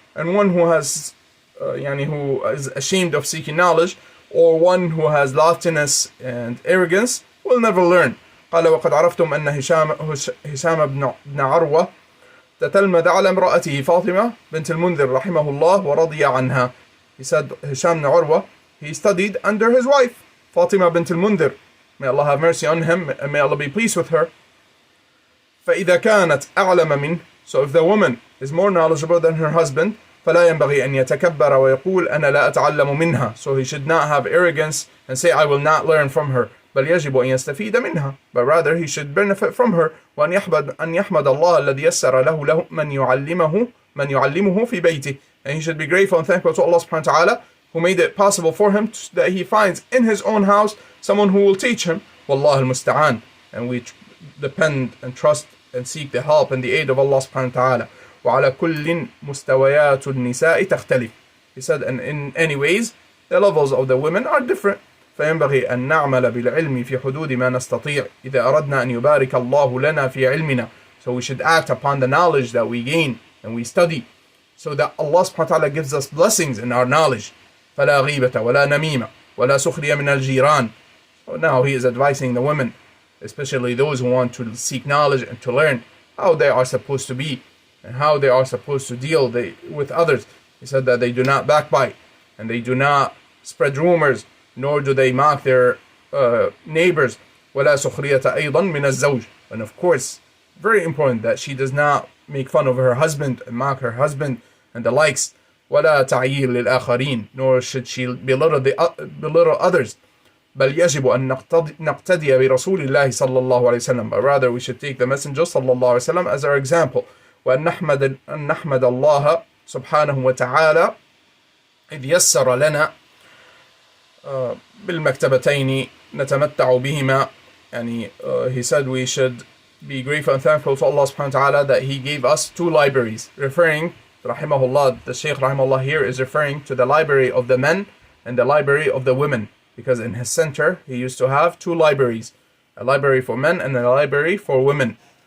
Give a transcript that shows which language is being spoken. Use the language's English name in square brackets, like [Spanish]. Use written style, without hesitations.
[English] And one who has who is ashamed of seeking knowledge, or one who has loftiness and arrogance, will never learn. [Arabic] قال وقد عرفتم أن هشام بن عروة تتلمذ على امرأته فاطمة بنت المنذر رحمه الله ورضي عنها. [English] He said Hisham ibn Urwa, he studied under his wife Fatima bint al-Mundhir. May Allah have mercy on him, and may Allah be pleased with her. [Arabic] فإذا كانت أعلم منه, [English] so if the woman is more knowledgeable than her husband, [Arabic] فلا ينبغي أن يتكبر ويقول أنا لا أتعلم منها. [English] So he should not have arrogance and say I will not learn from her. [Arabic] بل يجب أن يستفيد منها, [English] but rather he should benefit from her. [Arabic] وأن يحمد الله الذي يسر له من يعلمه في بيته. [English] And he should be grateful and thankful to Allah subhanahu wa ta'ala, who made it possible for him that he finds in his own house someone who will teach him. Wallah al-musta'an. And we depend and trust and seek the help and the aid of Allah subhanahu wa ta'ala. [Arabic] وعلى كل مستويات النساء تختلف. [English] He said, and in any ways, the levels of the women are different. [Arabic] فينبغي أن نعمل بالعلم في حدود ما نستطيع إذا أردنا أن يبارك الله لنا في علمنا [English] So we should act upon the knowledge that we gain and we study, so that Allah subhanahu wa ta'ala gives us blessings in our knowledge. [Arabic] فَلَا غِيبَةَ وَلَا نَمِيمَ وَلَا سُخْرِيَ مِنَ الْجِيرَانِ. [English] So now he is advising the women, especially those who want to seek knowledge and to learn how they are supposed to be and how they are supposed to deal with others. He said that they do not backbite and they do not spread rumors, nor do they mock their neighbors. [Arabic] وَلَا سُخْرِيَةَ أَيْضًا مِنَ الزَّوْجِ. [English] And of course, very important that she does not make fun of her husband and mock her husband and the likes. [Arabic] وَلَا تَعْيِيرٍ لِلْآخَرِينَ. [English] Nor should she belittle others. [Arabic] بل يجب أن نقتدي برسول الله صلى الله عليه وسلم. [English] But rather we should take the Messenger صلى الله عليه وسلم as our example. [Arabic] وأن نحمد الله سبحانه وتعالى إذ يسر لنا بالمكتبتين نتمتع بهما. [English] يعني he said we should be grateful and thankful to Allah subhanahu wa ta'ala that he gave us two libraries. Referring, rahimahullah, the Shaykh rahimahullah here is referring to the library of the men and the library of the women. Because in his center, he used to have two libraries, a library for men and a library for women.